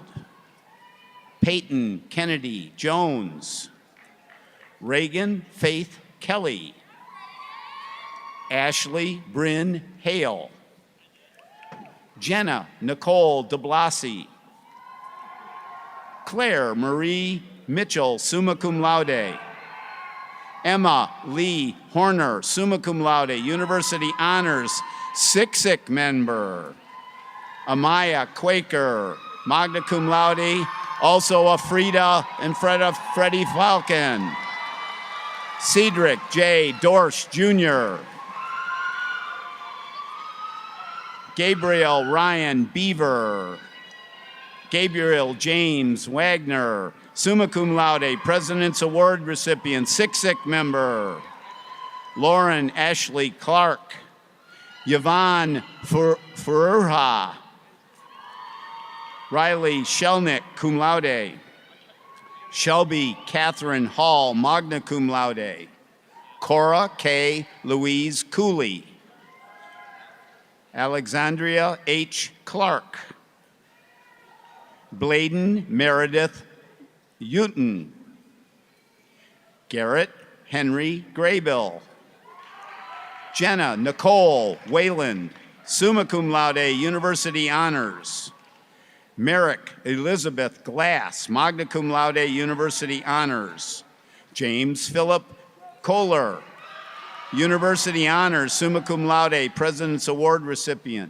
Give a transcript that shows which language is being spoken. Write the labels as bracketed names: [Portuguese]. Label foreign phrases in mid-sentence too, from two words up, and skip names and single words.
[English] Peyton Kennedy Jones. Reagan Faith Kelly. Ashley Bryn Hale. Jenna Nicole DeBlasi. Claire Marie Mitchell, [Latin] summa cum laude. [English] Emma Lee Horner, [Latin] summa cum laude, [English] University Honors, SICSIC member. Amaya Quaker, [Latin] magna cum laude, [English] also a Frida and Freddie Falcon. Cedric J. Dorsch, Jr. Gabriel Ryan Beaver. Gabriel James Wagner, [Latin] summa cum laude, [English] President's Award recipient, SICSIC member. Lauren Ashley Clark. Yvonne Furha. Riley Shelnick, [Latin] cum laude. [English] Shelby Catherine Hall, [Latin] magna cum laude. [English] Cora K. Louise Cooley. Alexandria H. Clark. Bladen Meredith Uten. Garrett Henry Graybill. Jenna Nicole Wayland, [Latin] summa cum laude, [English] University Honors. Merrick Elizabeth Glass, [Latin] magna cum laude, [English] University Honors. James Philip Kohler, University Honors, [Latin] summa cum laude, [English] President's Award recipient.